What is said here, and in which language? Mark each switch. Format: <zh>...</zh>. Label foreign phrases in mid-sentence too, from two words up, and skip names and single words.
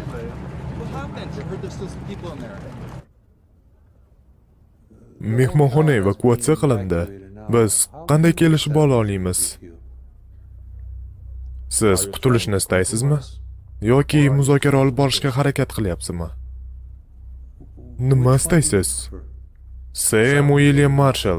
<en>What happened? I heard there's still some people in there.</en> <uz>Mehmonxona evakuatsiya qilindi. Biz qanday kelishib ola olamiz? Siz qutulishni istaysizmi? Yoki muzokara olib borishga harakat qilyapsizmi? Nima istaysiz? Sam William Marshall.</uz>